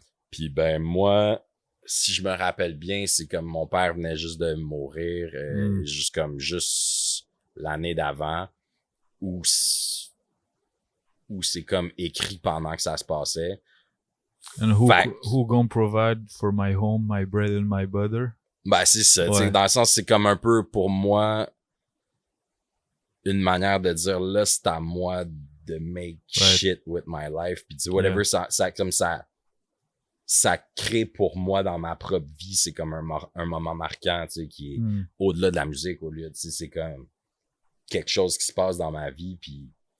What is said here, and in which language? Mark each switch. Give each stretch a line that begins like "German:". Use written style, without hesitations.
French: Puis ben moi, si je me rappelle bien, c'est comme mon père venait juste de mourir, juste l'année d'avant, où c'est comme écrit pendant que ça se passait.
English: And who gonna provide for my home, my bread and my butter?
French: Ben c'est ça, tu sais, dans le sens c'est comme un peu pour moi une manière de dire là c'est à moi de
English: make shit with my life,
French: puis tu sais whatever ça comme ça crée pour moi dans ma propre vie, c'est comme un moment marquant, tu sais, qui est au-delà de la musique, au lieu, tu sais, c'est comme quelque chose qui se passe dans ma vie, puis